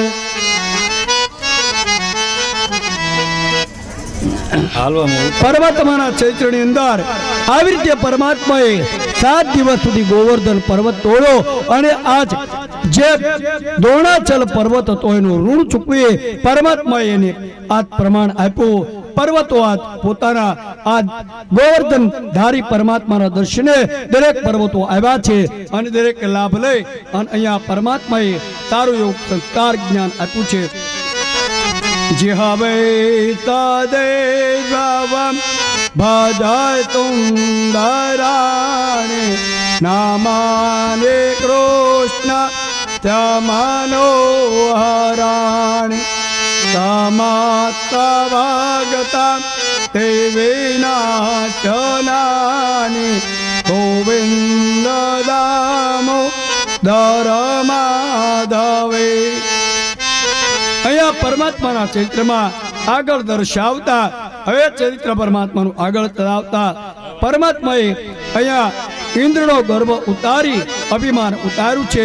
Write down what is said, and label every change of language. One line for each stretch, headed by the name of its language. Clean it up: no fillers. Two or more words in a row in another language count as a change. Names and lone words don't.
Gujarati: પર્વતમાંના ચૈત્રની અંદર આવી રીતે પરમાત્માએ 7 દિવસ સુધી ગોવર્ધન પર્વત તોડ્યો અને આજ જે દ્રોણાચલ પર્વત હતો એનું ઋણ ચૂકવી પરમાત્માએ એને આજ પ્રમાણ આપ્યું. પર્વતો આજ પોતાના આજ ગોવર્ધન ધારી પરમાત્માના દર્શને દરેક પર્વતો આવ્યા છે અને દરેક લાભ લઈ અને અહીંયા પરમાત્માએ સારું એવું સંસ્કાર જ્ઞાન આપ્યું છે.
Sanskrit: जिहवे तदेवं भजतुं दराणि नामानि कृष्ण तमनोहराणि समस्तभगतं તે વિનાશનાની ગોવિંદ દામો માધવે.
Gujarati: અહીંયા પરમાત્માના ચરિત્રમાં આગળ દર્શાવતા હવે ચરિત્ર પરમાત્માનું આગળ ચલાવતા પરમાત્માએ અહીંયા ઇન્દ્રનો ગર્ભ ઉતારી અભિમાન ઉતાર્યું છે.